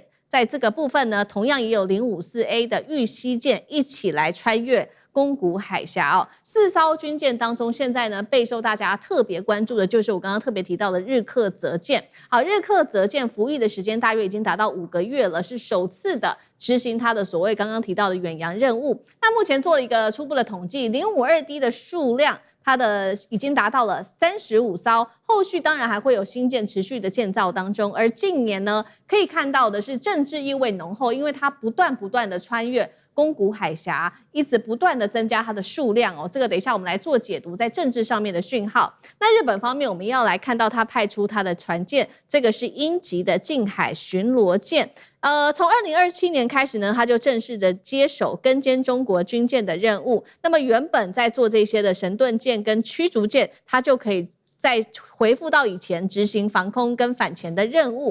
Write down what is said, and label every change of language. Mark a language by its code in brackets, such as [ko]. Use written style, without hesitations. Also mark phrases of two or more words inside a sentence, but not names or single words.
[zh] 在這個部分呢，同樣也有054A 的玉溪艦一起來穿越宮古海峽哦。4艘軍艦當中，現在呢備受大家特別關注的就是我剛剛特別提到的日克則艦。好，日克則艦服役的時間大約已經達到5個月了，是首次的執行它的所謂剛剛提到的遠洋任務。那目前做了一個初步的統計，052D 的數量，它的已經達到了35艘，後續當然還會有新艦持續的建造當中。而近年呢，可以看到的是政治意味濃厚，因為它不斷的穿越宮古海峽，一直不斷的增加它的數量哦。這個等一下我們來做解讀，在政治上面的訊號。那日本方面，我們要來看到它派出它的船艦，這個是鷹級的近海巡邏艦。從2027年開始呢，它就正式的接手跟監中國軍艦的任務。那麼原本在做這些的神盾艦跟驅逐艦，它就可以再回復到以前執行防空跟反潛的任務。